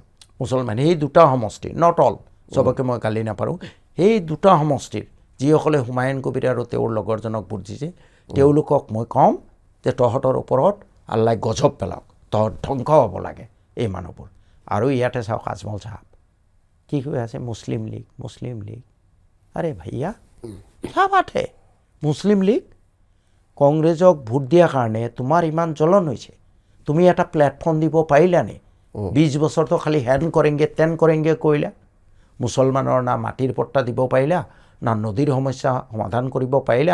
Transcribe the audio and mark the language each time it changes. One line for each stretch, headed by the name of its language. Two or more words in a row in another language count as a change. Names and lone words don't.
Assamese: মুছলমানে সেই দুটা সমষ্টিৰ,
English: not all,
Assamese: চবকে মই গালি নাপাৰোঁ, সেই দুটা সমষ্টিৰ যিসকলে হুমায়ুন কবিৰ আৰু তেওঁৰ লগৰজনক ভোট দিছে, তেওঁলোকক মই ক'ম যে তহঁতৰ ওপৰত আল্লাই গজব পেলাওক, তহঁত ধ্বংস হ'ব লাগে এই মানুহবোৰ। আৰু ইয়াতে চাওক আজমল চাহাব কি কৈ আছে, মুছলিম লীগ।
Hindi: अरे भइया क्या बात है?
Assamese: মুছলিম লীগ কংগ্ৰেছক ভোট দিয়াৰ কাৰণে তোমাৰ ইমান জ্বলন হৈছে, তুমি এটা প্লেটফৰ্ম দিব পাৰিলানে? 20 বছৰতো খালি
Hindi: हेन करेंगे तेन करेंगे
Assamese: কৰিলা। মুছলমানৰ না মাটিৰ পট্টা দিব পাৰিলা, না নদীৰ সমস্যা সমাধান কৰিব পাৰিলা।